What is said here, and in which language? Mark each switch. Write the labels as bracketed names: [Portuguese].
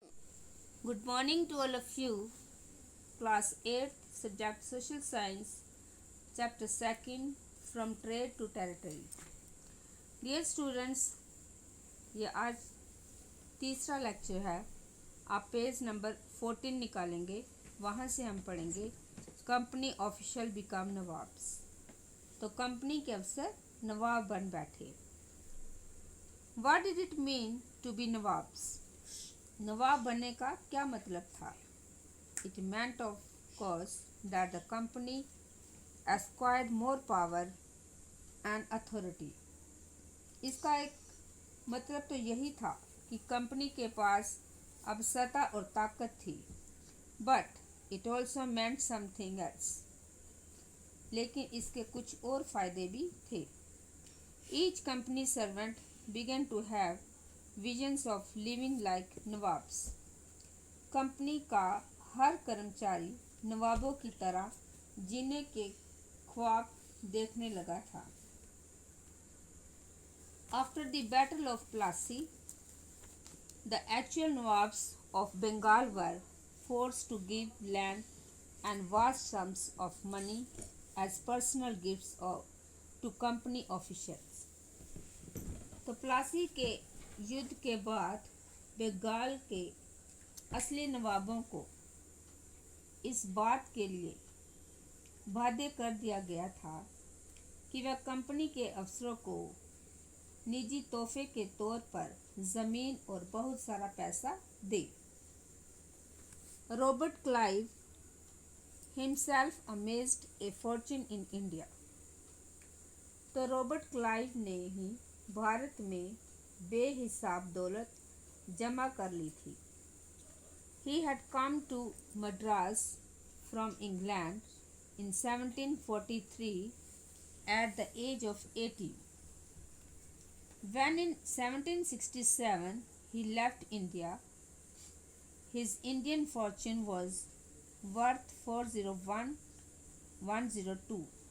[English] Good morning to all of you. Class 8, subject Social Science, chapter 2 from Trade to Territory. Dear students, [Hindi] ये आज तीसरा lecture है। आप page number 14 निकालेंगे, वहाँ से हम पढ़ेंगे [English] Company official become nawabs. [Hindi] तो कंपनी के अफसर नवाब बन बैठे। [English] What did it mean to be nawabs? [Hindi] नवाब बनने का क्या मतलब था? [English] It meant of course that the company acquired more power and authority. [Hindi] इसका एक मतलब तो यही था कि कंपनी के पास अब सत्ता और ताकत थी। [English] But it also meant something else. [Hindi] लेकिन इसके कुछ और फायदे भी थे। [English] Each company servant began to have visions of living like nawabs. [Hindi] Company का हर कर्मचारी नवाबों की तरह जीने के ख्वाब देखने लगा था। [English] After the Battle of Plassey, the actual Nawabs of Bengal were forced to give land and vast sums of money as personal gifts to company officials. [Hindi] तो प्लासी के युद्ध के बाद बंगाल के असली नवाबों को इस बात के लिए बाध्य कर दिया गया था कि वह कंपनी के अफसरों को निजी तोहफे के तौर पर जमीन और बहुत सारा पैसा दे। [English] Robert Clive himself amassed a fortune in India. [Hindi] तो रॉबर्ट क्लाइव ने ही भारत में बेहिसाब दौलत जमा कर ली थी। [English] He had come to Madras from England in 1743 at the age of 80. When in 1767 he left India, his Indian fortune was worth 401,102.